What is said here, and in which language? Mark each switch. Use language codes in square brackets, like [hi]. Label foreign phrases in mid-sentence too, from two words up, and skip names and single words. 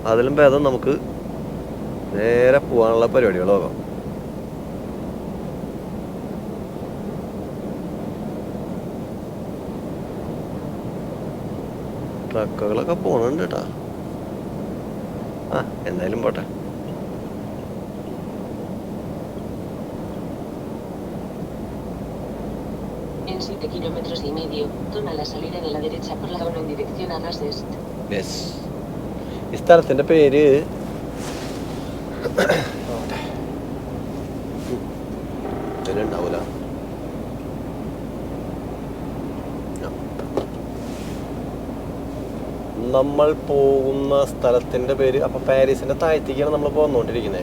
[ml] അതിലും ഭേദം നമുക്ക് നേരെ പോകാനുള്ള പരിപാടികൾ നോക്കാം. ട്രക്കുകളൊക്കെ പോണുണ്ട് കേട്ടാ. എന്തായാലും പോട്ടെ. [es] En 7,5 kilómetros, toma la salida de la derecha por la 1 en dirección a Ras Est. [ml] യെസ്. ഈ സ്ഥലത്തിൻ്റെ പേര് ഉണ്ടാവൂല. നമ്മൾ പോകുന്ന സ്ഥലത്തിൻ്റെ പേര്, അപ്പോൾ പാരീസിൻ്റെ താഴത്തേക്കാണ് നമ്മൾ പോന്നുകൊണ്ടിരിക്കുന്നത്.